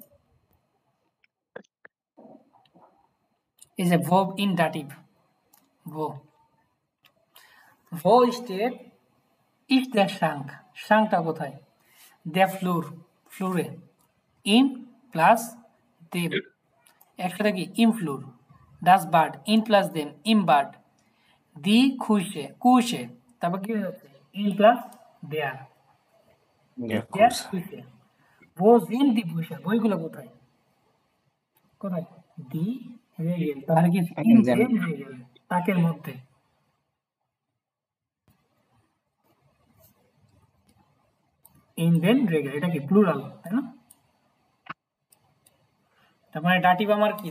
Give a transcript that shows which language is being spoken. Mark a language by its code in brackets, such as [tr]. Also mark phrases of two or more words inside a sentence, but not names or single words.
[en] Is a verb in dative. Verb. [de] Wo steht ist der Schrank? [bn] Schrankটা কোথায়? [de] Der Flur. ফ্লোরে। Im plus dem। [bn] একসাথে কি? [de] Im Flur. Das Bad. In plus dem. Im Bad. Die Küche. Küche। [bn] তারপর কি হয়ে যাচ্ছে? [de] In plus der. Der Küche. Wo sind die Bücher? [bn] বইগুলো কোথায়? কোথায়? [de] die Regel, [bn] তাহলে কি [de] in den Regel, [bn] তাকের মধ্যে। [de] in den Regel, [bn] এটা কি প্লুরাল, তাই না? তার মানে ডাটিভ আমার কি?